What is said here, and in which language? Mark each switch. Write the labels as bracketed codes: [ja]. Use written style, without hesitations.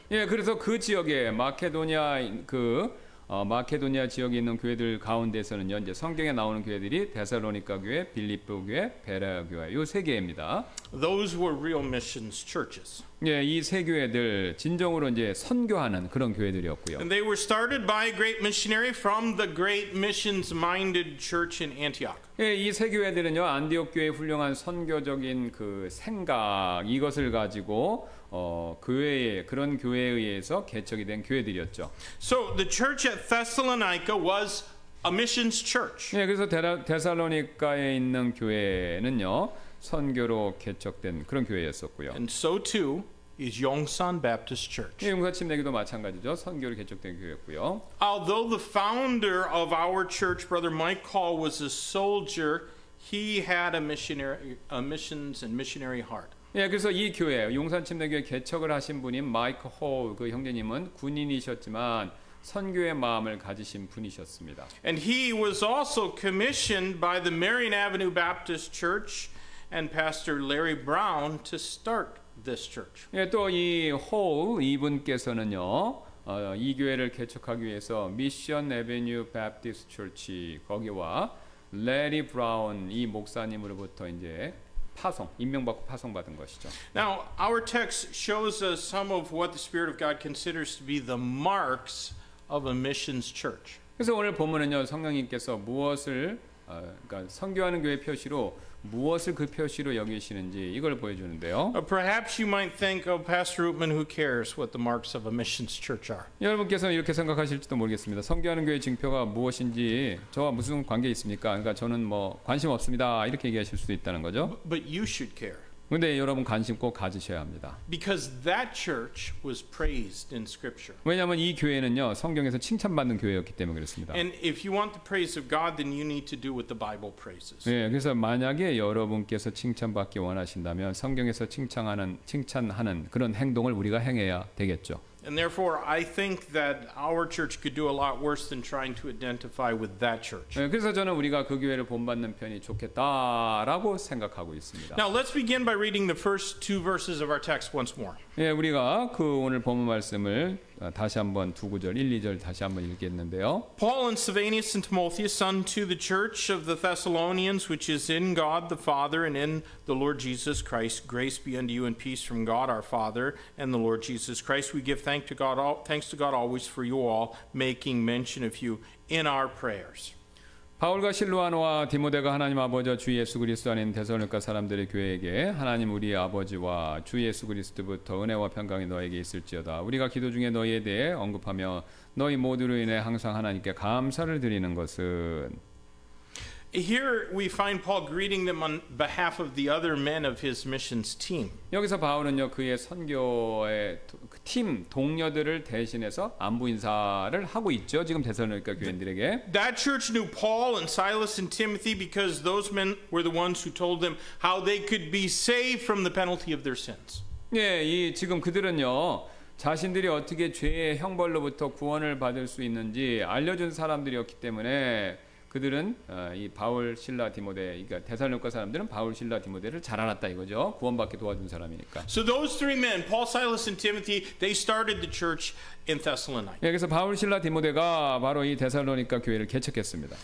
[ko] 예, 그래서 그 지역에 마케도니아 지역에 있는 교회들 가운데서는요 이제 성경에 나오는 교회들이 데살로니가 교회, 빌립보 교회, 베레아 교회 요 세 개입니다. [en] Those were real missions churches. [ko] 예, 이 세 교회들 진정으로 이제 선교하는 그런 교회들이었고요. [en] And they were started by a great missionary from the great missions-minded church in Antioch. [ko] 예, 이 세 교회들은요 안디옥 교회의 훌륭한 선교적인 그 생각 이것을 가지고 그런 교회에 의해서 개척이 된 교회들이었죠. [en] So the church at Thessalonica was a missions church. [ko] 예, 그래서 데살로니가에 있는 교회는요 선교로 개척된 그런 교회였었고요. [en] And so too is Yongsan Baptist Church. [ko] 예, 용사침내기도 마찬가지죠. 선교로 개척된 교회였고요. [en] Although the founder of our church, Brother Mike Hall, was a soldier, he had a missions and missionary heart. [ko] 예, 그래서 이 교회 용산침례교회 개척을 하신 분인 마이크 홀 그 형제님은 군인이셨지만 선교의 마음을 가지신 분이셨습니다. [en] And he was also commissioned by the Marion Avenue Baptist Church and Pastor Larry Brown to start this church. [ko] 예, 또 이 홀 이분께서는요 이 교회를 개척하기 위해서 미션 에베뉴 바프티스트 처치 거기와 레리 브라운 이 목사님으로부터 이제 임명받고 파송받은 것이죠. [en] Now, our text shows us some of what the Spirit of God considers to be the marks of a missions church. [ko] 그래서 오늘 본문은요 성령님께서 무엇을 그러니까 선교하는 교회 표시로 무엇을 그 표시로 여기시는지 이걸 보여주는데요. [en] Perhaps you might think, oh, Pastor Rootman, who cares what the marks of a missions church are? [ko] 여러분께서는 이렇게 생각하실지도 모르겠습니다. 선교하는 교회 징표가 무엇인지 저와 무슨 관계 있습니까? 그러니까 저는 뭐 관심 없습니다. 이렇게 얘기하실 수도 있다는 거죠. [en] But you should care. [ko] 근데 여러분 관심 꼭 가지셔야 합니다. [en] Because that church was praised in Scripture. [ko] 왜냐하면 이 교회는요 성경에서 칭찬받는 교회였기 때문에 그렇습니다. [en] And if you want the praise of God, then you need to do what the Bible praises. [ko] 네, 그래서 만약에 여러분께서 칭찬받기 원하신다면 성경에서 칭찬하는 그런 행동을 우리가 행해야 되겠죠. [en] And therefore, I think that our church could do a lot worse than trying to identify with that church. [ko] 네, 그래서 저는 우리가 그 교회를 본받는 편이 좋겠다라고 생각하고 있습니다. [en] Now, let's begin by reading the first two verses of our text once more. [ko] 예, 우리가 그 오늘 본문 말씀을 다시 한번 두 구절, 1, 2절 다시 한번 읽겠는데요. [en] Paul and Silvanus and Timotheus unto the church of the Thessalonians, which is in God the Father and in the Lord Jesus Christ, grace be unto you and peace from God our Father and the Lord Jesus Christ. We give thanks to God always for you all, making mention of you in our prayers. [ko] 바울과 실로아노와 디모데가 하나님 아버지와 주 예수 그리스도 안에 있는 데살로니가 사람들의 교회에게 하나님 우리 아버지와 주 예수 그리스도부터 은혜와 평강이 너에게 있을지어다. 우리가 기도 중에 너희에 대해 언급하며 너희 모두로 인해 항상 하나님께 감사를 드리는 것은 [en] Here we find Paul greeting them on behalf of the other men of his missions team. [ko] 여기서 바울은요 그의 선교의 팀 동료들을 대신해서 안부 인사를 하고 있죠. 지금 데살로니가 교인들에게. [en] That church knew Paul and Silas and Timothy because those men were the ones who told them how they could be saved from the penalty of their sins. [ko] 예, 지금 그들은요. 자신들이 어떻게 죄의 형벌로부터 구원을 받을 수 있는지 알려준 사람들이었기 때문에 그들은 이 바울, 실라, 디모데, 그러니까 데살로니가 사람들은 바울, 실라, 디모데를 잘 알았다 이거죠. 구원받게 도와준 사람이니까. [en] So those three men, Paul, Silas, and Timothy, they started the church in Thessalonica. [ko] 예, 그래서 바울, 실라, 디모데가 바로 이 데살로니가 교회를 개척했습니다.